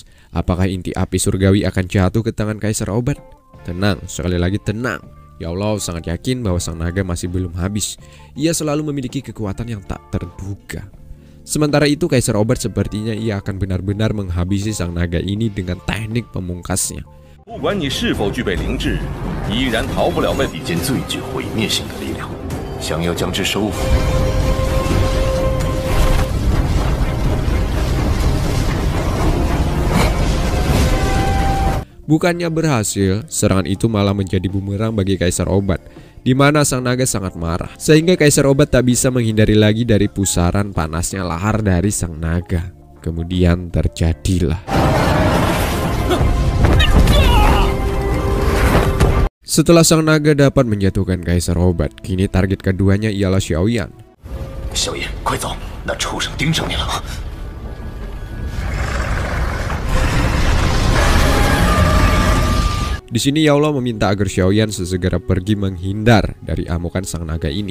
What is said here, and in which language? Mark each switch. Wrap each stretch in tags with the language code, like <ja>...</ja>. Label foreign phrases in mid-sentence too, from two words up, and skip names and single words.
<id>Apakah inti api surgawi akan jatuh ke tangan Kaisar Obat? Tenang, sekali lagi tenang. Ya Allah sangat yakin bahwa sang naga masih belum habis. Ia selalu memiliki kekuatan yang tak terduga. Sementara itu Kaisar Obat sepertinya ia akan benar-benar menghabisi sang naga ini dengan teknik pemungkasnya.</id> <zh>不管你是否具备灵智，依然逃不了被一件最具毁灭性的力量，想要将之收服。</zh> <id>Bukannya berhasil, serangan itu malah menjadi bumerang bagi Kaisar Obat, di mana sang naga sangat marah, sehingga Kaisar Obat tak bisa menghindari lagi dari pusaran panasnya lahar dari sang naga. Kemudian terjadilah. Setelah sang naga dapat menjatuhkan Kaisar Obat, kini target keduanya ialah Xiaoyan.</id> <zh>小爷，快走，那畜生盯上你了。</zh> <id>Di sini Yao Lao meminta agar Xiaoyan sesegera pergi menghindar dari amukan sang naga ini.</id>